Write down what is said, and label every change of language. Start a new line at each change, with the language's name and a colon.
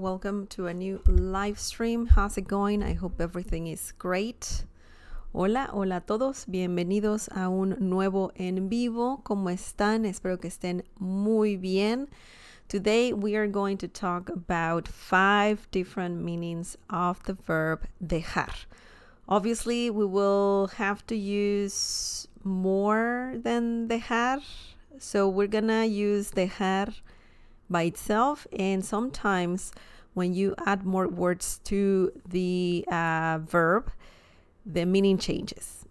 English: Welcome to a new live stream. How's it going? I hope everything is great.
Spanish: Hola, hola a todos. Bienvenidos a un nuevo en vivo. ¿Cómo están? Espero que estén muy bien.
English: Today we are going to talk about 5 different meanings of the verb dejar. Obviously, we will have to use more than dejar. So we're gonna use dejar by itself, and sometimes when you add more words to the verb, the meaning changes.